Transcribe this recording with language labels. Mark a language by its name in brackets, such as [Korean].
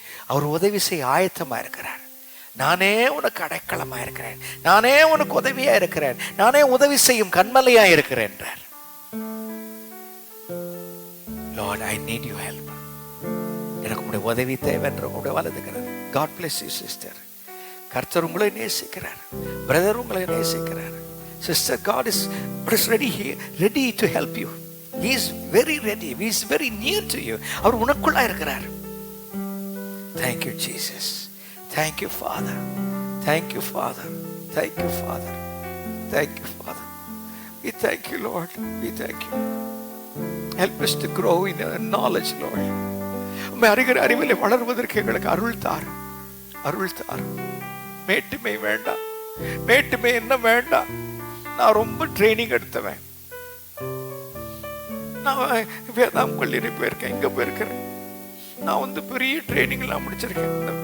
[Tamil] அவர் உதவி செய்ய ஆயத்தமா இருக்கிறார். நானே உனக்கு அடைக்கலமா இருக்கிறேன், நானே உனக்கு உதவியா இருக்கிறேன், நானே உதவி செய்யும் கண்மலையா இருக்கிறேன் என்றார். [English] Lord, I need your help. [Tamil] எனக்கு உங்களுடைய உதவி தேவை என்று உங்களுடைய வலதுக்கிறார். [English] God bless you sister. [Tamil] கர்த்தர் உங்களை நேசிக்கிறார், பிரதர் உங்களை நேசிக்கிறார். [English] Sister, God is ready to help you. He is very ready. He is very near to you. [Tamil] அவர் உனக்குள்ளா இருக்கிறார். [English] Thank you Jesus. Thank you Father. Thank you Father. Thank you Father. Thank you Father. We thank you Lord. We thank you. Help us to grow in knowledge Lord. [Tamil] உம்மை அறிகிற அறிவிலே வளருவதற்கு எங்களுக்கு அருள் தாரும், அருள் தாரும். மேட்டுமை வேண்டாம், மேட்டுமை என்ன வேண்டாம். நான் ரொம்ப ட்ரைனிங் எடுத்தவன். நான் வேதாம் கல்லூரி போயிருக்கேன், இங்க போயிருக்கிறேன். நான் பெரிய ட்ரைனிங் எல்லாம் முடிச்சிருக்கேன்.